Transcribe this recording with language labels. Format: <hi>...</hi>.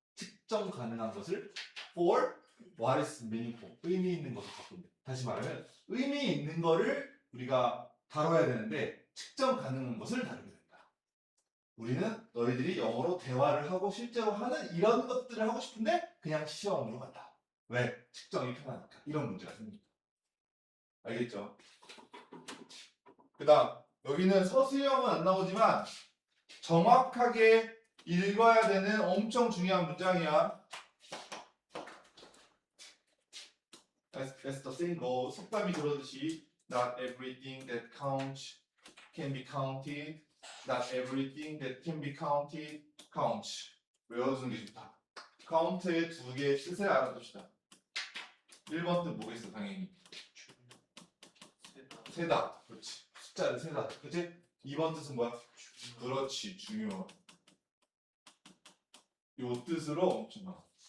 <ko>측정 가능한 것을</ko> <en>for what is meaningful?</en> <ko>의미 있는 것을 바꾼다. 다시 말하면 의미 있는 거를 우리가 다뤄야 되는데 측정 가능한 것을 다루게 된다. 우리는 너희들이 영어로 대화를 하고 실제로 하는 이런 것들을 하고 싶은데 그냥 시험으로 간다. 왜? 측정이 편하니까. 이런 문제가 생깁니다. 알겠죠? 그 다음 여기는 서술형은 안 나오지만 정확하게 읽어야 되는 엄청 중요한 문장이야.</ko> <en>As the saying goes,</en> <ko>속담이 그러듯이</ko> <en>Not everything that counts can be counted. Not everything that can be counted counts.</en> <ko>외워주는 게 좋다. count의 두 개의 뜻을 알아둡시다. 1번 뜻 뭐겠어 당연히? 세다. 그렇지. 숫자를 세다. 그렇지? 2번 뜻은 뭐야? 그렇지. 중요. 요 뜻으로 엄청 많아.</ko>